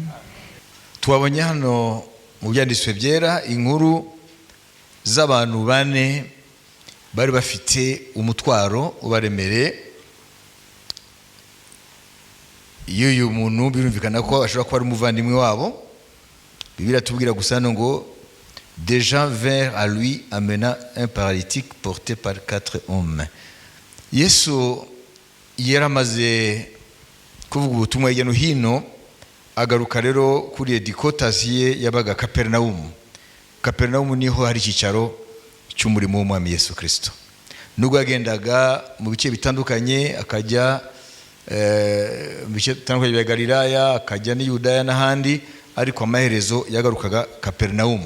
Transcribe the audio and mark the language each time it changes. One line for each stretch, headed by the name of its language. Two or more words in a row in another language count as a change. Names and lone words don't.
Kinyarwanda: Twabonye hano mu byanditswe byera inkuru z'abantu 4 bari bafite umutwaro ubaremereye. Uyu muntu birumvikana ko ashobora kuba ari umuvandimwe wabo. Bibiliya tubwira gusa ngo
French: des gens vinrent à lui amenant un paralytique porté par 4 hommes.
Kinyarwanda: Yesu yaramaze kuvuga ubutumwa hirya no hino, agaruka rero kuri edikotasi ye yabaga Kaperinawumu. Kaperinawumu niho hari icyicaro cy'umurimo w'Umwami Yesu Kristo. Nubwo yagendaga mu bice bitandukanye, akajya mu bice bitandukanye bya Galilaya, akajya ni Yudaya n'ahandi, ariko amaherezo yagarukaga Kaperinawumu.